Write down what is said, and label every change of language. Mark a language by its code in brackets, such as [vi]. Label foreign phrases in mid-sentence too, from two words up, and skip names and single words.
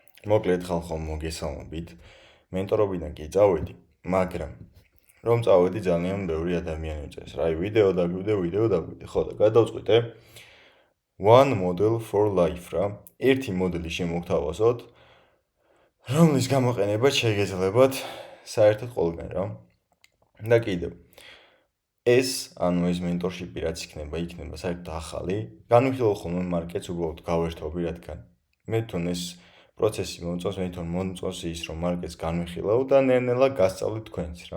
[ka] მოკლედ ხალხო მოგესალმებით. მენტორობიდან კი წავედი, მაგრამ რომ წავედი ძალიან ბევრი ადამიანი უწევს. რა, ვიდეო დაგვიდე, ხო და გადავწყვიტე [en] one model for life [ka] რა. ერთი მოდელი შემოგთავაზოთ, რომლის გამოყენება შეგეძლებათ საერთოდ ყველგან რა. და კიდევ ეს mentorship-ი რაც იქნება საერთოდ ახალი. განვიხილო ხოლმე მარკეტს უბრალოდ გავერთობი, რადგან მე თვითონ ეს პროცესი მომწონს, მე თვითონ მომწონს ის, რომ მარკეტს განვიხილავ და ნელ-ნელა გასწავლით თქვენც რა.